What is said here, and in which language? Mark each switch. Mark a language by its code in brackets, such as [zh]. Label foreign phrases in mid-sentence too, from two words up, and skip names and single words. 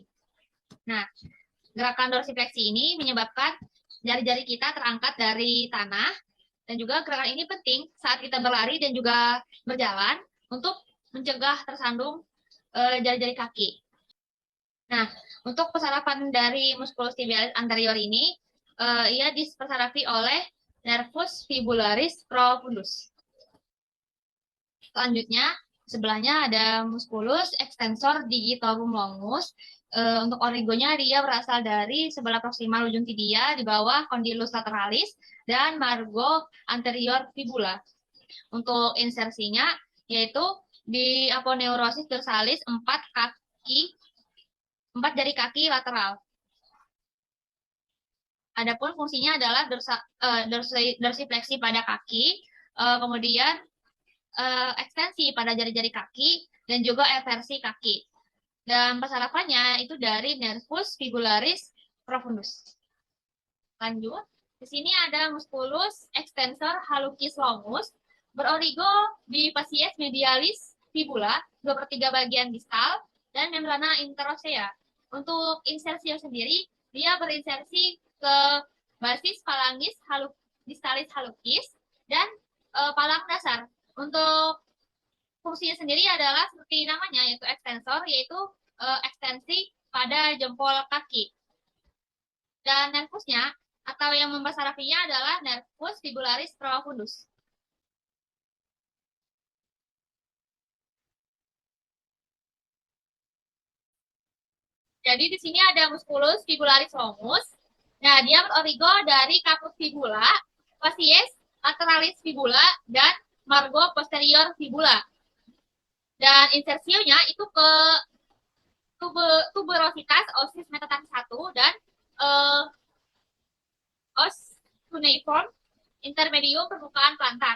[id] Nah, gerakan dorsifleksi ini menyebabkan jari-jari kita terangkat dari tanah, dan juga gerakan ini penting saat kita berlari dan juga berjalan untuk mencegah tersandung jari-jari kaki. Nah, untuk persarapan dari musculus tibialis anterior ini, ia dipersarapi oleh nervus fibularis profundus. Selanjutnya, sebelahnya ada musculus extensor digitorum longus. Untuk origonya dia berasal dari sebelah proksimal ujung tibia di bawah condylus lateralis dan margo anterior fibula. Untuk insersinya yaitu di aponeurosis dorsalis 4 jari kaki lateral. Adapun fungsinya adalah dorsifleksi pada kaki, kemudian ekstensi pada jari-jari kaki, dan juga eversi kaki. Dan persarapannya itu dari nervus fibularis profundus. Lanjut, di sini ada musculus extensor hallucis longus, berorigo di facies medialis fibula, 2/3 bagian distal, dan membrana interosea. Untuk insersio sendiri, dia berinsersi ke basis phalanges distalis hallucis dan palang dasar. Untuk fungsinya sendiri adalah seperti namanya, yaitu extensor, yaitu ekstensi pada jempol kaki. Dan nervusnya atau yang membesarapinya adalah nervus fibularis profundus. Jadi di sini ada musculus fibularis longus. Nah, dia berorigo dari caput fibula, facies lateralis fibula, dan margo posterior fibula. Dan insersionya itu ke tuberositas osis metatarsis 1 dan os cuneiform intermedium permukaan plantar.